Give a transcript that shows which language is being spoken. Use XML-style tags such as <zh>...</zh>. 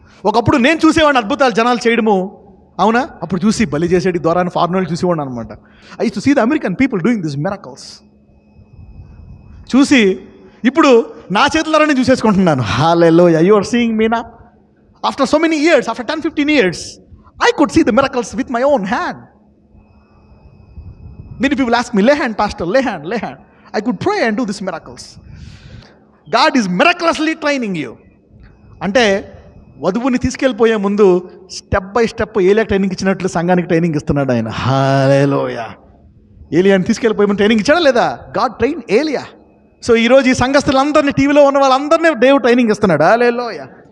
<te>ఒకప్పుడు నేను చూసేవాడిని అద్భుతాలు జనాలు చేయడము, అవునా? అప్పుడు చూసి బలి చేసేటి ద్వారాన్ని ఫారినర్లు చూసేవాడిని అనమాట.</te> <en>I to see the American people doing this miracles.</en> <te>చూసి ఇప్పుడు నా చేతులనే చూసేసుకుంటున్నాను. హల్లెలూయా.</te> <en>You are seeing me నా after so many years, after 10-15 years, I could see the miracles with my own hand. Many people ask me, lay hand, pastor, lay hand, lay hand. I could pray and do these miracles. God is miraculously training you.</en> <te>అంటే వధువుని తీసుకెళ్ళిపోయే ముందు step by step ఏలియా training ఇచ్చినట్లు సంఘానికి training ఇస్తున్నాడు ఆయన. హల్లెలూయా. ఏలియాని తీసుకెళ్ళిపోయే ముందు training ఇచ్చాడా లేదా?</te> <en>God train ఏలియా.</en> <te>సో ఈరోజు ఈ సంఘస్థులందరినీ, టీవీలో ఉన్న వాళ్ళందరినీ దేవుడు ట్రైనింగ్ ఇస్తున్నాడు. హల్లెలూయా.</te>